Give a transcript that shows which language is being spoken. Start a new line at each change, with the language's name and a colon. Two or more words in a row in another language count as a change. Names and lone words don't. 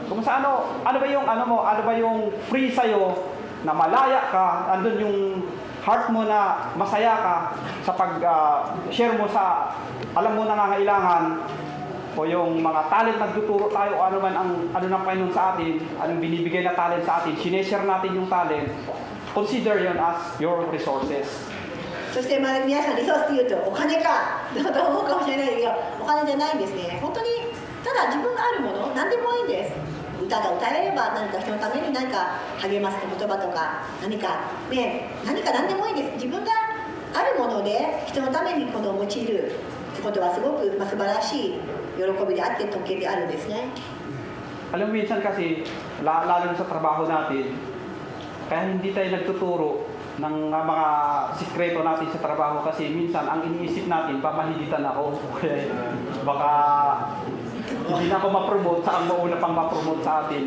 Filipino: Kung sa ano ba yung free sa'yo, na malaya ka, andun yung heart mo na masaya ka sa pag-share mo sa, alam mo nangangailangan, o yung mga talent nagtuturo tayo, o ano man ang ng Panginoon sa atin, anong binibigay na talent sa atin, sineshare natin yung talent, consider yun
English: as your resources.
Japanese: そして皆さんリソースというとお金かと思うかもしれないけど、お金じゃないんですね。本当にただ自分があるもの、何でもいいんです。歌が歌えれば何か人のために何か励ます言葉とか何か何でもいいんです。自分があるもので人のためにこの用いるってことはすごく素晴らしい喜びであって特権であるんですね。
Filipino: Alam mo, minsan kasi, lalo sa trabaho natin, Kaya hindi tayo nagtuturo ng mga sikreto natin sa trabaho kasi minsan ang iniisip natin, pamahilitan ako. Kaya baka hindi na ako ma-promote sa ang mauna pang ma-promote sa atin.